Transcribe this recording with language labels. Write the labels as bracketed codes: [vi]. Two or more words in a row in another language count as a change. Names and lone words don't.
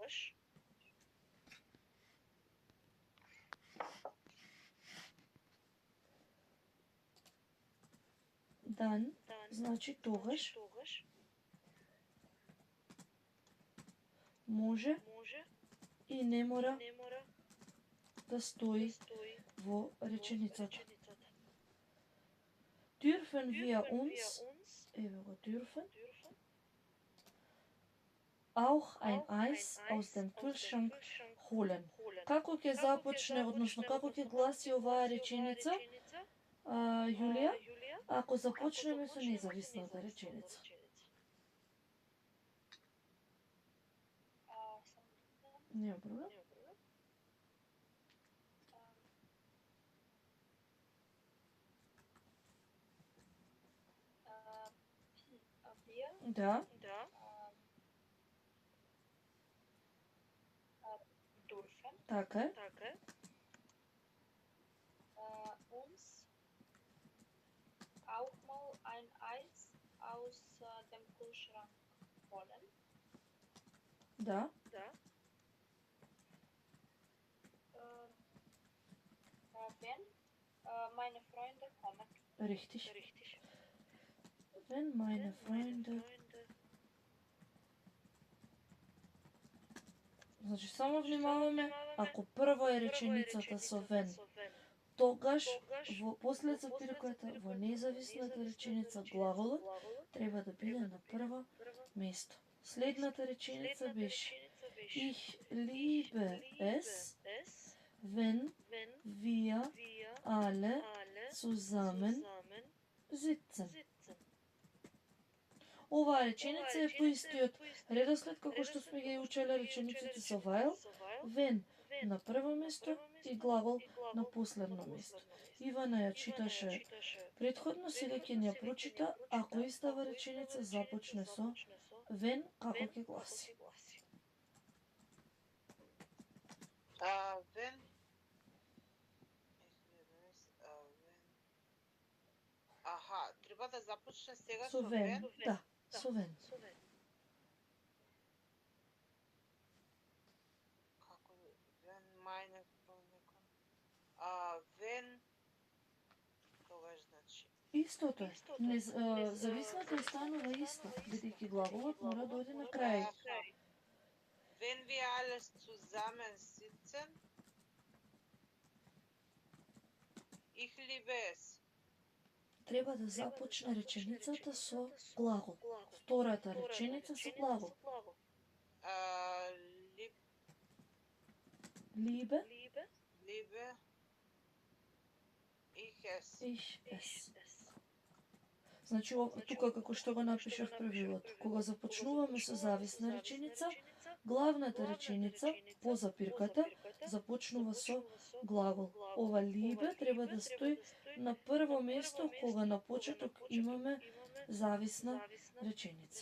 [mk] дан значи тогаш, може и не мора да стои во реченицата. [de] Dürfen wir uns, [mk] еве го [de] dürfen, auch ein Eis aus dem Kühlschrank holen. [mk] Како ќе започне, односно како ќе гласи оваа реченица, Јулија, ако започнеме со независната реченица? Нема проблем. Да. Така е. [de] Uns auch mal ein Eis aus dem Kühlschrank holen. [mk] Да. [de] Wenn meine Freunde kommen. Richtig. Wenn meine Freunde... [mk] Значи, само внимаваме, ако прво е реченицата со вен, тогаш во после запирката, во независната реченица, глаголот треба да биде на прво место. Следната реченица беше [de] Ich liebe es, wenn wir alle zusammen sitzen. [mk] Оваа реченица е по истиот редослед како што сме ги учеле речениците со [de] while, when [mk] на прво место и глагол на последно место. Ивана ја читаше претходно, сега ќе ни ја прочита ако истава реченица започне со when, како ќе гласи. When треба да започне сега со when? Да, со when. Како [de] when meine when [mk] тогаш значи Истото е. Зависната останува иста, бидејќи глаголот мора да оди на крај. [de] Wenn wir alles zusammen sitzen, ich liebe es. [mk] Треба да започне реченицата со глагол. Втората реченица со глагол. [de] Liebe, ich es. [mk] Значи, тука како што го напишав правилото, кога започнуваме со зависна реченица, главната реченица по запирката започнува со глагол. Ова liebe треба да стои на прво место кога на почеток имаме зависна реченица.